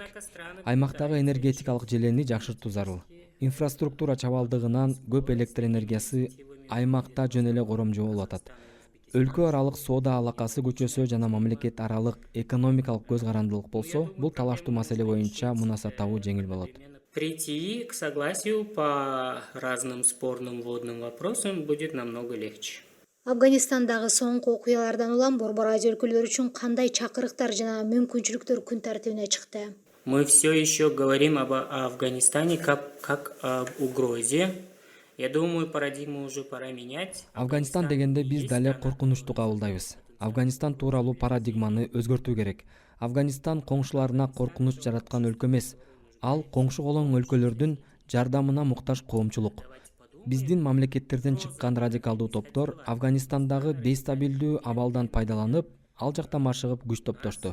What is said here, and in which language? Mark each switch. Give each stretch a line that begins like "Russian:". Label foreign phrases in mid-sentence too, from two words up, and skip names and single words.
Kyrgyz: Аймактагы энергетикалык желени жакшыртуу зарыл. Инфраструктура чабалдыгынан көп электр энергиясы аймакта жөн эле коромжо болуп атат. Өлкө аралык соода алакасы күчөсө жана мамлекет аралык экономикалык көз карандылык болсо, бул талаштуу маселе боюнча мунаса табуу жеңил болот.
Russian: Прийти к согласию по разным спорным водным вопросам будет намного легче.
Kyrgyz: Афганистандагы соңку окуялардан улам Борбор Азия өлкөлөрү үчүн кандай чакырыктар жана мүмкүнчүлүктөр күн тартибине чыкты?
Russian: Мы все еще говорим об Афганистане как об угрозе. Я думаю, парадигму уже пора менять.
Kyrgyz: Афганистан дегенде биз дале коркунучту кабылдайбыз. Афганистан тууралуу парадигманы өзгөртүү керек. Афганистан коңшуларына коркунуч жараткан өлкө эмес. Ал коңшу колоң өлкөлөрдүн жардамына муктаж коомчулук. Биздин мамлекеттерден чыккан радикалдуу топтор Афганистандагы бейстабилдүү абалдан пайдаланып, ал жакта машыгып күч топтошту.